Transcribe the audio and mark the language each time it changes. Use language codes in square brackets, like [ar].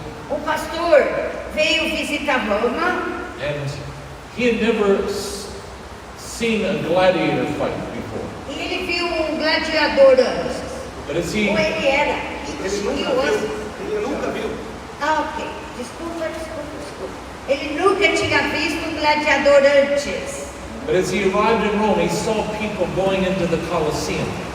[pt] Um pastor veio visitar Roma. [en] And he had never seen a gladiator fight before. [pt] E ele viu gladiador antes. [en] But as he [pt] Ou ele era. Ele nunca viu. Ok. Desculpa. Ele nunca tinha visto gladiador antes. [en] But as he arrived in Rome, he saw people going into the Colosseum.